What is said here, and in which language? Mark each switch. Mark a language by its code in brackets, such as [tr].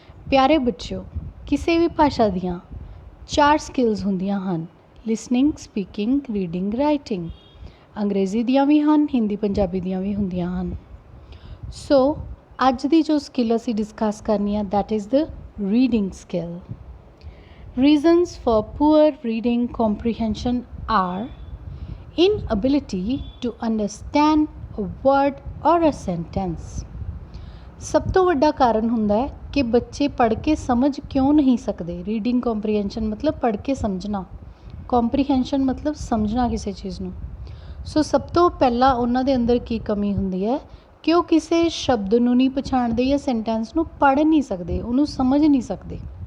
[pa] ਪਿਆਰੇ ਬੱਚਿਓ, ਕਿਸੇ ਵੀ ਭਾਸ਼ਾ ਦੀਆਂ 4 ਸਕਿੱਲਸ ਹੁੰਦੀਆਂ ਹਨ: ਲਿਸਨਿੰਗ, ਸਪੀਕਿੰਗ, ਰੀਡਿੰਗ, ਰਾਈਟਿੰਗ। ਅੰਗਰੇਜ਼ੀ ਦੀਆਂ ਵੀ ਹਨ, ਹਿੰਦੀ ਪੰਜਾਬੀ ਦੀਆਂ ਵੀ ਹੁੰਦੀਆਂ ਹਨ। ਸੋ ਅੱਜ ਦੀ ਜੋ ਸਕਿੱਲ ਅਸੀਂ ਡਿਸਕਸ ਕਰਨੀ ਆ, [en] That is the reading skill. Reasons for poor reading comprehension are inability to understand a word or a sentence। [pa] ਸਭ ਤੋਂ ਵੱਡਾ ਕਾਰਨ ਹੁੰਦਾ ਹੈ ਕਿ ਬੱਚੇ ਪੜ੍ਹ ਕੇ ਸਮਝ ਕਿਉਂ ਨਹੀਂ ਸਕਦੇ। ਰੀਡਿੰਗ ਕੰਪਰੀਹੈਂਸ਼ਨ ਮਤਲਬ ਪੜ੍ਹ ਕੇ ਸਮਝਣਾ, ਕੰਪਰੀਹੈਂਸ਼ਨ ਮਤਲਬ ਸਮਝਣਾ ਕਿਸੇ ਚੀਜ਼ ਨੂੰ। ਸੋ ਸਭ ਤੋਂ ਪਹਿਲਾਂ ਉਹਨਾਂ ਦੇ ਅੰਦਰ ਕੀ ਕਮੀ ਹੁੰਦੀ ਹੈ ਕਿ ਉਹ ਕਿਸੇ ਸ਼ਬਦ ਨੂੰ ਨਹੀਂ ਪਛਾਣਦੇ ਜਾਂ ਸੈਂਟੈਂਸ ਨੂੰ ਪੜ੍ਹ ਨਹੀਂ ਸਕਦੇ, ਉਹਨੂੰ ਸਮਝ ਨਹੀਂ ਸਕਦੇ।